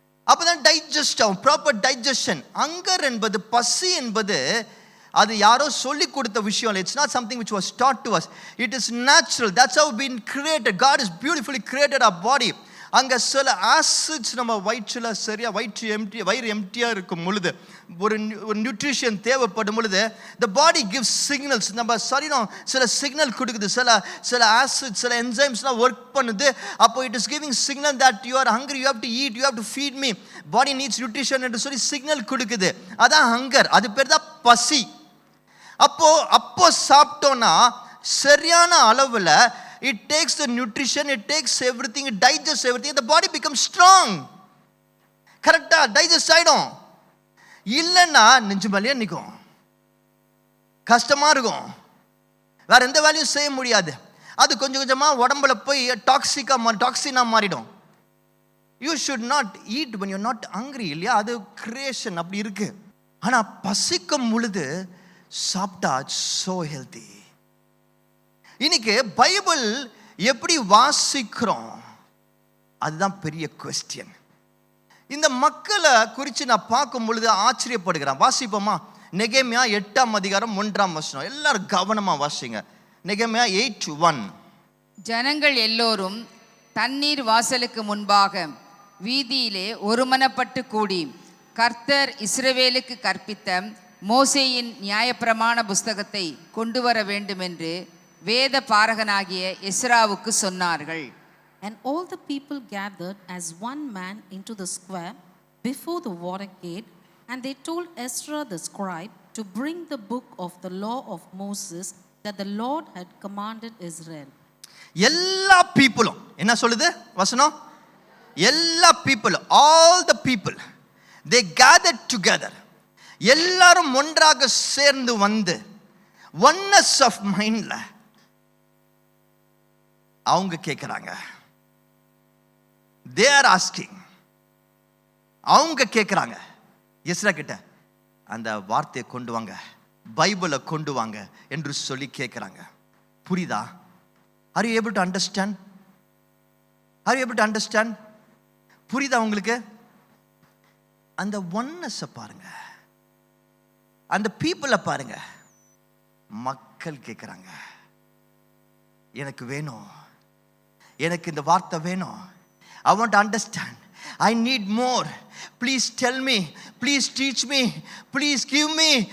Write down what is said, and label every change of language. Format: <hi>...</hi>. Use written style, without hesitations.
<ta>அப்பதான் டைஜஸ்ட் ஆகும், proper digestion. Hunger என்பது, பசி என்பது அது யாரோ சொல்லி கொடுத்த விஷயம் இல்லை. It's not something</ta> <en>which was taught to us. It is natural. That's how we've been created. God has beautifully created our body.</en> <ta>அங்க சில ஆசிட்ஸ் நம்ம வயிற்றுல சரியா வயிறு எம்டியா இருக்கும் பொழுது, ஒரு நியூட்ரிஷன் தேவைப்படும் பொழுது,</ta> <en>the body gives signals.</en> <ta>நம்ம சரீரம் சில சிக்னல் கொடுக்குது, சில ஆசிட், சில என்சைம்ஸ்லாம் ஒர்க் பண்ணுது.</ta> <en>அப்போ it is giving signal that you are hungry, you have to eat, you have to feed me, body needs nutrition</en> <ta>என்று சொல்லி சிக்னல் கொடுக்குது. அதான் ஹங்கர். அது பேர் தான் பசி. அப்போ சாப்பிட்டோன்னா சரியான அளவில்</ta> <en>it takes the nutrition, it takes everything, it digests everything, the body becomes strong.</en> <ta>கரெக்டா டைஜஸ்ட் ஆயிடும். இல்லைன்னா நெஞ்சு மேலேயே நிற்கும், கஷ்டமா இருக்கும், வேற எந்த வேலையும் செய்ய முடியாது. அது கொஞ்சம் கொஞ்சமாக உடம்புல போய் டாக்ஸினா மாறிடும்.</ta> <en>you should not eat when you're not hungry</en> <ta>இல்லையா? அது கிரியேஷன் அப்படி இருக்கு. ஆனால் பசிக்கும் பொழுது சாப்பிட்டா</ta> <en>so healthy.</en> <ta>இன்னைக்கு பைபிள் எப்படி வாசிக்கிறோம் அதுதான் பெரிய கொஸ்டின். இந்த மக்களை குறித்து நான் பார்க்கும் பொழுது ஆச்சரியப்படுகிறேன். வாசிப்போமா? நெகேமியா 8ஆம் அதிகாரம் 1ஆம் வசனம். எல்லாரும் கவனமா வாசிங்க. நெகேமியா 8:1. ஜனங்கள் எல்லோரும் தண்ணீர் வாசலுக்கு முன்பாக வீதியிலே ஒருமனப்பட்டு கூடி கர்த்தர் இஸ்ரவேலுக்கு கற்பித்த மோசேயின் நியாயப்பிரமாண புஸ்தகத்தை கொண்டு வர வேண்டும் என்று வேத பாரகனாகிய எஸ்ராவுக்கு சொன்னார்கள்.</ta> <en>And all the people gathered as one man into the square before the water gate, and they told Ezra the scribe to bring the book of the law of Moses that the Lord had commanded Israel.</en> <ta>எல்லா பீப்புளும் என்ன சொல்லுது வசனம்? எல்லா people,</ta> <en>all the people, they gathered together.</en> <ta>எல்லாரும் ஒன்றாக சேர்ந்து வந்து oneness of mindல அவங்க கேட்குறாங்க.</ta> <en>they are asking,</en> <ta>அவங்க கேட்குறாங்க எஸ்ரா கிட்ட அந்த வார்த்தையை கொண்டு வாங்க, பைபிளை கொண்டு வாங்க என்று சொல்லி கேட்குறாங்க. புரியுதா?</ta> <en>Are you able to understand? Are you able to understand?</en> <ta>புரியுதா உங்களுக்கு? அந்த ஒன்னஸை பாருங்க, அந்த பீப்புளை பாருங்க. மக்கள் கேட்குறாங்க, எனக்கு வேணும், எனக்கு இந்த வார்த்தை வேணும்.</ta> <en>I want to understand. I need more. Please tell me. Please teach me. Please give me.</en>